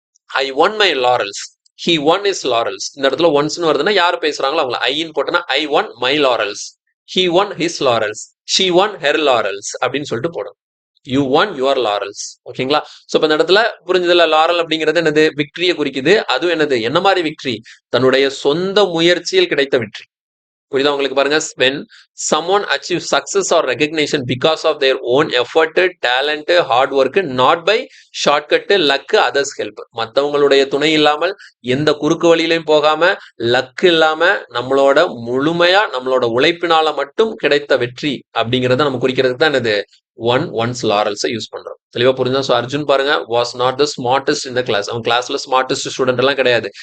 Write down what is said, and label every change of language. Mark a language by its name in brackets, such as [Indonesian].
[English] I won my laurels, he won his laurels. [Tamil] இந்த இடத்துல ஒன்ஸ்னு வருதுன்னா யார் பேசுறாங்களோ அவங்கள ஐன்னு போட்டோன்னா ஐ one my laurels, he one his laurels, she one her laurels அப்படின்னு சொல்லிட்டு போடும். [English] You won your laurels. [Tamil] ஓகேங்களா, சோ இந்த இடத்துல புரிஞ்சதுல, லாரல் அப்படிங்கிறது என்னது, விக்டரியை குறிக்குது. அதுவும் என்னது, என்ன மாதிரி விக்டரி, தன்னுடைய சொந்த முயற்சியில் கிடைத்த வெற்றி. புரியுதா உங்களுக்கு, பாருங்க, [English] when someone achieves success or recognition because of their own effort, talent, hard work, not by shortcut, luck, others help. [Tamil] மற்றவங்களுடைய துணை இல்லாமல், எந்த குறுக்கு வழியிலையும் போகாம, லக் இல்லாம, நம்மளோட முழுமையா நம்மளோட உழைப்பினால மட்டும் கிடைத்த வெற்றி அப்படிங்கறத நம்ம குறிக்கிறதுக்கு தான் என்னது, ஒன்ஸ் லாரல்ஸை யூஸ் பண்றோம். தெளிவா புரிஞ்சா, சோ அர்ஜுன் பாருங்க, [English] was not the smartest in the class, [Tamil] அவன் கிளாஸ்ல ஸ்மார்டஸ்ட் ஸ்டூடெண்ட் எல்லாம் கிடையாது.